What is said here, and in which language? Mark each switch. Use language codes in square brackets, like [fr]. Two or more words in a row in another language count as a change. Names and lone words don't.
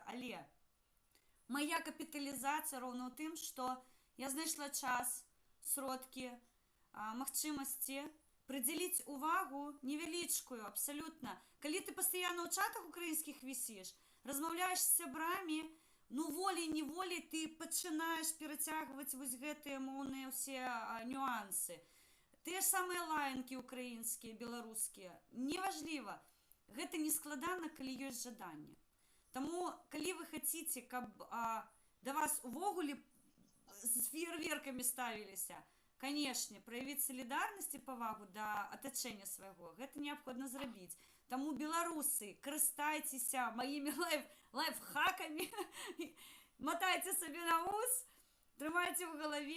[uk] Але моя капіталізація ровно тим, що я знайшла час, сродки, магчимості приділити увагу невеличкою, абсолютно. Коли ти постійно у чатах українських висиш, розмовляєш з сябрами, ну волей-неволей ти починаєш перетягувати ось гэты мовні всі нюанси. Те ж саме лаянки українські, білоруські. Неважливо. [be] Гэта не складана, [uk] коли є жадання. Тому, коли ви хочете, каб до вас увогуле з фейерверками ставилися, конечно, проявить солідарність і повагу до оточення свого, гэта необходимо зробити. Тому, білоруси, користайтеся моїми лайфхаками, мотайте собі на ус, тримайте в голові.